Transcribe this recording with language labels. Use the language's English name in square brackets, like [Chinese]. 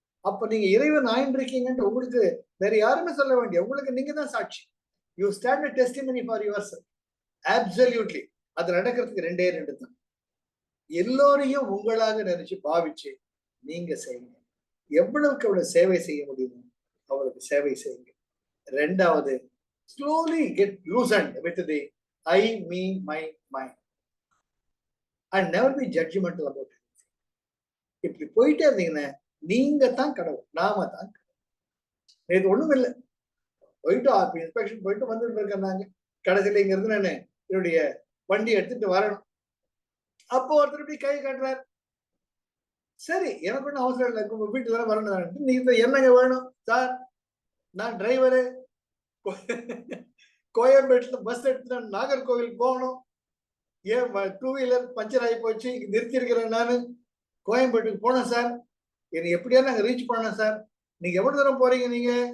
[Tamil] அப்ப நீங்க இறைவன் ஆயின்றிருக்கீங்கன்னு உங்களுக்கு வேற யாருன்னு சொல்ல வேண்டிய, உங்களுக்கு நீங்க தான் சாட்சி. [English] You stand a testimony for yourself. Absolutely [Tamil] அது நடக்கிறதுக்கு ரெண்டே ரெண்டு தான். எல்லோரையும் உங்களாக நினைச்சு பாவிச்சு நீங்க செய்யுங்க. எவ்வளவுக்கு எவ்வளவு சேவை செய்ய முடியுமோ அவளுக்கு சேவை செய்யுங்க. ரெண்டாவது, [English] slowly get loosened with the I, me, my, mine and never be judgmental about it. [Tamil] இப்படி போயிட்டே இருந்தீங்கன்னா நீங்க தான் கடவுள், நாம தான் கடவுள். இது ஒண்ணும் இல்லை, போயிட்டு இன்ஸ்பெக்ஷன் போயிட்டு வந்துட்டு இருக்கேன். கடைசியில இங்க இருந்து நான் என்னுடைய வண்டி எடுத்துட்டு வரணும். அப்போ ஒருத்தர் இப்படி கை காட்டுறாரு, சரி எனக்கு ஒன்றும் அவசரம் இல்லை, உங்க வீட்டுல தானே வரணும், நீங்க என்னங்க வேணும் சார், நான் டிரைவரு, கோயம்பேட்டுல பஸ் எடுத்து நான் நாகர்கோவில் போகணும், ஏன் டூ வீலர் பஞ்சர் ஆகி போச்சு, நிறுத்தி இருக்கிறேன், நான் கோயம்பேட்டுக்கு போனேன் சார், என்னை எப்படியா நாங்க ரீச் பண்ணணும் சார், நீங்க எவ்வளவு தூரம் போறீங்க நீங்க?